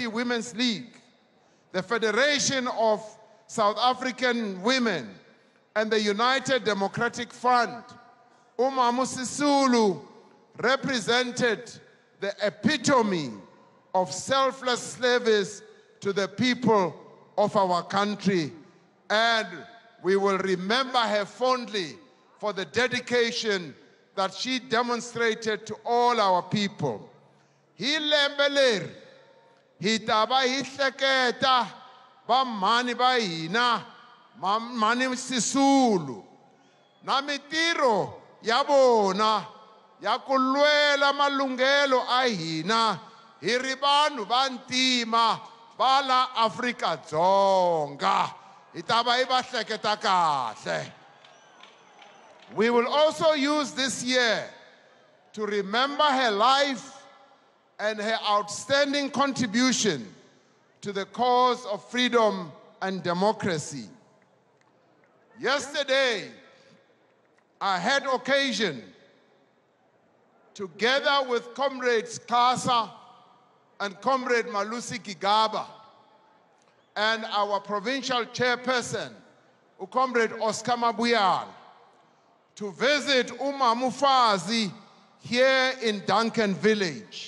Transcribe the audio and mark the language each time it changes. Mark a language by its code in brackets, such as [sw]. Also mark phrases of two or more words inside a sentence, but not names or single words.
[en] Women's League, the Federation of South African Women, and the United Democratic Front, Umamu Sisulu represented the epitome of selfless service to the people of our country, and we will remember her fondly for the dedication that she demonstrated to all our people. [ts] Hi lembeleri, hi taba hi hleketa ba mani ba hina, mani Sisulu, na mitiro ya bona ya ku lwela malunghelo a hina hi ri vanhu va ntima va la Afrika-Dzonga, hi ta va hi va hleketa kahle. [en] We will also use this year to remember her life and her outstanding contribution to the cause of freedom and democracy. Yesterday, I had occasion, together with Comrades Kasa and Comrade Malusi Gigaba, and our provincial chairperson, Comrade Oscar Mabuyane, to visit Umamu Fazi here in Duncan Village.